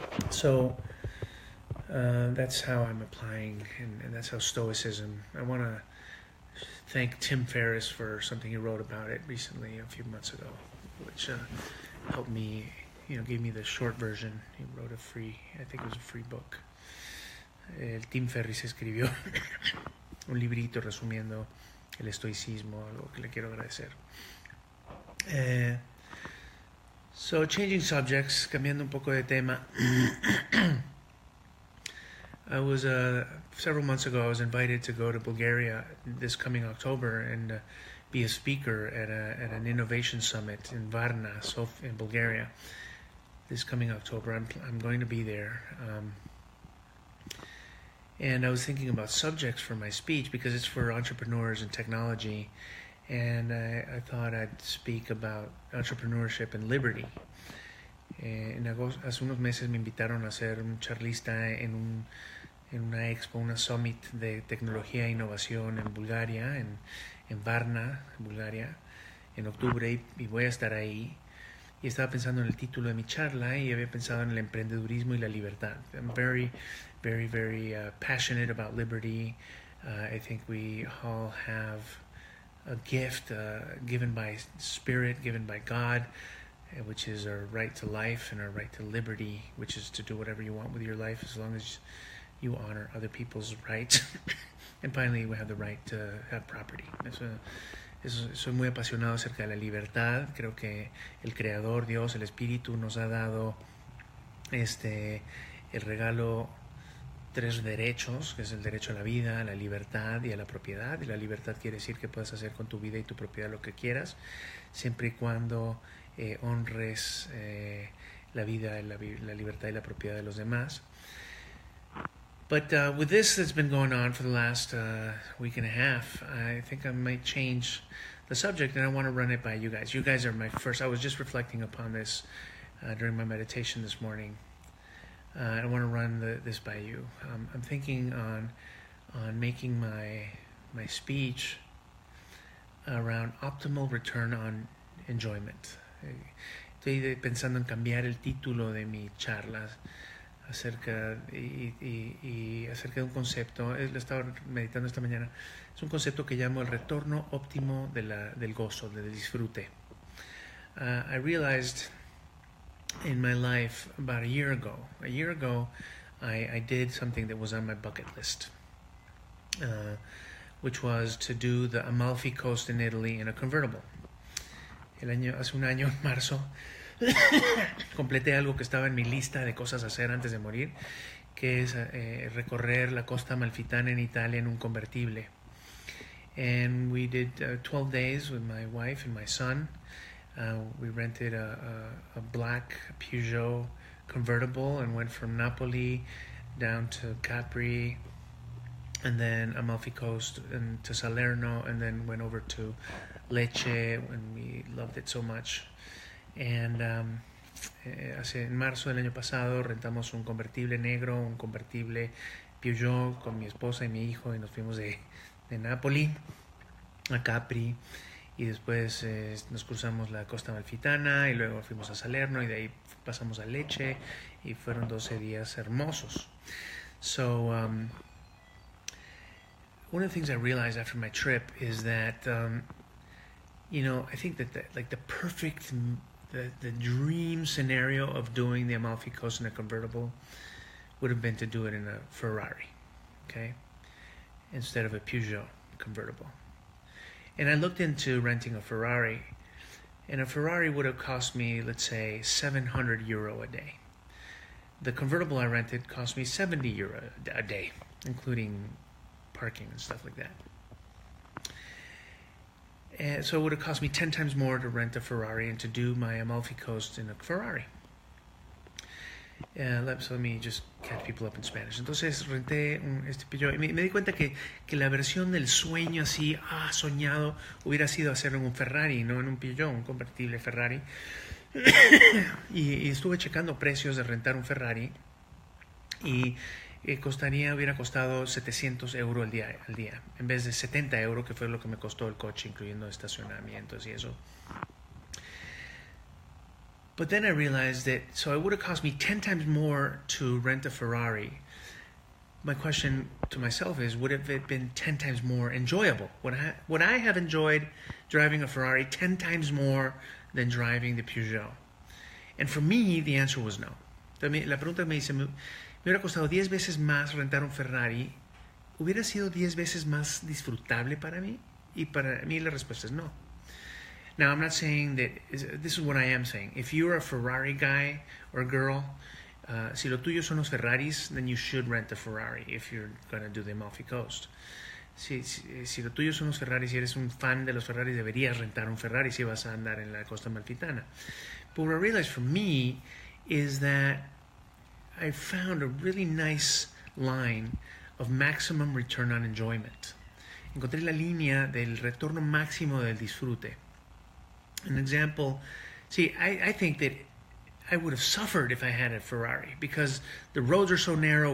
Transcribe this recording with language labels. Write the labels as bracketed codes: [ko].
[en] So that's how I'm applying, and that's how Stoicism. I want to thank Tim Ferriss for something he wrote about it recently, a few months ago, which helped me. You know, gave me the short version. He wrote I think it was a free book. [es] Tim Ferriss escribió un librito resumiendo el estoicismo, algo que le quiero agradecer. [en] So, changing subjects, [es] cambiando un poco de tema. [en] I was, several months ago, I was invited to go to Bulgaria this coming October and be a speaker at an innovation summit in Varna, in Bulgaria. This coming October, I'm going to be there. And I was thinking about subjects for my speech because it's for entrepreneurs and technology. And I thought I'd speak about entrepreneurship and liberty. [es] Hace unos meses me invitaron a ser un charlista en una expo, una summit de tecnología e innovación en Bulgaria, en Varna, Bulgaria, en octubre, y voy a estar ahí. Y estaba pensando en el título de mi charla y había pensado en el emprendedurismo y la libertad. [en] I'm very, very, very passionate about liberty. I think we all have a gift given by Spirit, given by God, which is our right to life and our right to liberty, which is to do whatever you want with your life as long as you honor other people's rights. And finally, we have the right to have property. [es] Soy muy apasionado acerca de la libertad. Creo que el Creador, Dios, el Espíritu nos ha dado el regalo 3 derechos, que es el derecho a la vida, a la libertad y a la propiedad. Y la libertad quiere decir que puedes hacer con tu vida y tu propiedad lo que quieras, siempre y cuando honres la vida, la libertad y la propiedad de los demás. [en] But with this that's been going on for the last week and a half, I think I might change the subject, and I want to run it by you guys. You guys are my first. I was just reflecting upon this during my meditation this morning. I want to run this by you. I'm thinking on making my speech around optimal return on enjoyment. [es] Estoy pensando en cambiar el título de mi charla acerca de un concepto. Lo estaba meditando esta mañana. Es un concepto que llamo el retorno óptimo del gozo, del disfrute. [en] I realized in my life about a year ago, I did something that was on my bucket list, which was to do the Amalfi Coast in Italy in a convertible. [es] Hace un año, en marzo, completé algo que estaba en mi lista de cosas a hacer antes de morir, que es recorrer la costa amalfitana en Italia en un convertible. [en] And we did 12 days with my wife and my son. We rented a black Peugeot convertible and went from Napoli down to Capri, and then Amalfi Coast and to Salerno, and then went over to Lecce, and we loved it so much. [es] And en marzo del año pasado rentamos un convertible negro, un convertible Peugeot con mi esposa y mi hijo, y nos fuimos de Napoli a Capri, y después nos cruzamos la costa amalfitana y luego fuimos a Salerno y de ahí pasamos a Lecce, y fueron 12 días hermosos. [en] So one of the things I realized after my trip is that I think that the perfect, the dream scenario of doing the Amalfi Coast in a convertible would have been to do it in a Ferrari, okay, instead of a Peugeot convertible. And I looked into renting a Ferrari, and a Ferrari would have cost me, let's say, €700 a day. The convertible I rented cost me €70 a day, including parking and stuff like that. So it would have cost me 10 times more to rent a Ferrari and to do my Amalfi Coast in a Ferrari. So let me just catch people up in Spanish. [es] Entonces renté este Peugeot y me di cuenta que la versión del sueño así, soñado, hubiera sido hacerlo en un Ferrari, no en un Peugeot, un convertible Ferrari. y estuve checando precios de rentar un Ferrari y hubiera costado 700 euros al día, en vez de 70 euros, que fue lo que me costó el coche, incluyendo estacionamientos y eso. [en] But then I realized that, so it would have cost me 10 times more to rent a Ferrari. My question to myself is, would it have been 10 times more enjoyable? Would I have enjoyed driving a Ferrari 10 times more than driving the Peugeot? And for me, the answer was no. [es] Entonces, la pregunta me dice, me hubiera costado 10 veces más rentar un Ferrari, ¿hubiera sido 10 veces más disfrutable para mí? Y para mí la respuesta es no. [en] Now, I'm not saying that, this is what I am saying. If you're a Ferrari guy or girl, [es] si lo tuyo son los Ferraris, [en] then you should rent a Ferrari if you're going to do the Amalfi Coast. [es] Si lo tuyo son los Ferraris, si eres un fan de los Ferraris, deberías rentar un Ferrari si vas a andar en la costa amalfitana. [en] But what I realized for me is that I found a really nice line of maximum return on enjoyment. [es] Encontré la línea del retorno máximo del disfrute. [en] An example, I think that I would have suffered if I had a Ferrari because the roads are so narrow.